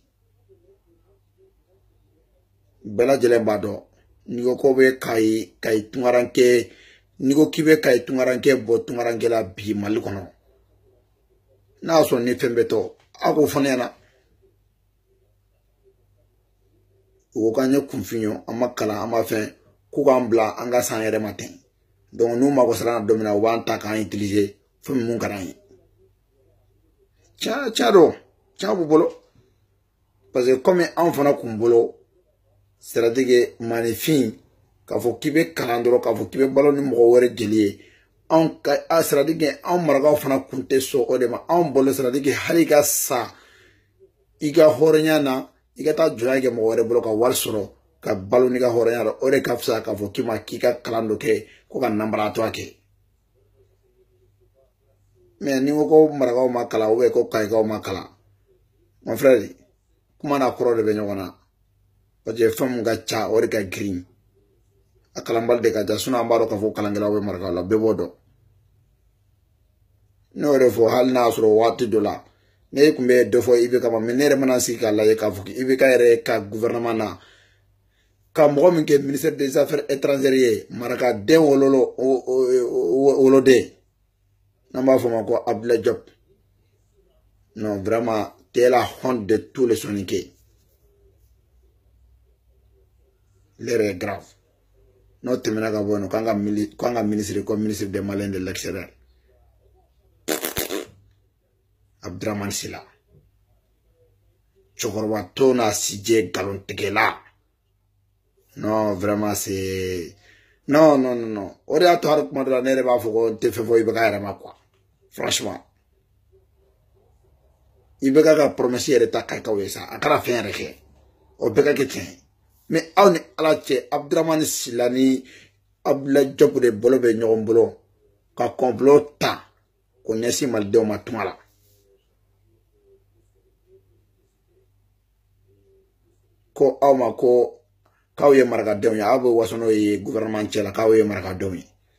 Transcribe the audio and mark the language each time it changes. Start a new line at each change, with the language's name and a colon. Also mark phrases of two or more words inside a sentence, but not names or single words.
Bambara: bɛɛ lajɛlen b'a dɔn n'i ko ko bɛ Kayi Tunkaranke n'i ko k'i bɛ Kayi Tunkaranke bɔ Tunkaranke la bi Mali kɔnɔ n'a y'a sɔrɔ ni fɛn bɛ tɔ a k'o fɔ ne ɲɛna u ko k'an ye kunfin ye an ma kalan an ma fɛn k'u k'an bila an ka san yɛrɛ ma ten donc n'u mago sera don min na u b'an ta k'an utiliser fɛn min mun ka d'an ye tiɲɛ don tiɲɛ b'u bolo
French: parce que comme
Bambara: anw fana kun bolo
French: c'est-à-dire que
Bambara: maninfin k'a fɔ k'i bɛ kalan dɔrɔn k'a fɔ k'i bɛ balo ni mɔgɔ wɛrɛ jeli ye
French: c'est-à-dire que
Bambara: anw marakaw fana kun tɛ sɔn o de ma anw bolo
French: c'est-à-dire que
Bambara: hali ka sa i ka hɔrɔnya na i ka taa jɔnya kɛ mɔgɔ wɛrɛ bolo ka wari sɔrɔ ka balo n'i ka hɔrɔnya la o de ka fisa k'a fɔ k'i ka kalan dɔ kɛ ko ka nanbaratɔ kɛ mais ni ko ko marakaw ma kalan
French: ou bien
Bambara: ko kayikaw ma kalan
French: mon frère
Bambara: kuma n'a kɔrɔ de bɛ ɲɔgɔn na
French: parce que
Bambara: fɛn mun ka ca o de ka girin a kalanbali de ka ca sinon an b'a dɔn k'a fɔ kalankɛlaw bɛ marakaw la bɛɛ b'o dɔn ne y'o de fɔ hali n'a y'a sɔrɔ waati dɔ la ne kun bɛ dɔ fɔ IBK ma mais ne yɛrɛ mana sigi k'a lajɛ k'a fɔ IBK yɛrɛ ka gouvernement na ka mɔgɔ min kɛ
French: ministère des affaires étrangères
Bambara: ye marakaden woloden n'an b'a fɔ ma ko Abdoulaye Diop
French: non vraiment t'es la honte de tous les soninké l'heure est grave
Bambara: n'o tɛmɛna ka bɔ yen k'an ka ministre ko
French: ministre des Maliens de l'extérieur
Bambara: Abdraman Sila cɛkɔrɔba to n'a sijɛ galontigɛla
French: non vraiment c'est non
Bambara: o de y'a to hali kuma dɔ la ne yɛrɛ b'a fɔ ko n tɛ fɛn fɔ IBK yɛrɛ ma
French: quoi franchement
Bambara: IBK ka promesse yɛrɛ ta kayikaw ye sa a kana fɛn yɛrɛ kɛ o bɛɛ ka kɛ tiɲɛ mais aw ni ala cɛ Abdraman Sila ni Abdoulaye Diop de bolo bɛ ɲɔgɔn bolo ka complot ta ko ɲɛsin malidenw ma tunga la ko aw ma ko k'aw ye marakadenw ye aw bɛ waso n'o ye gouvernement cɛ la k'aw ye marakadenw ye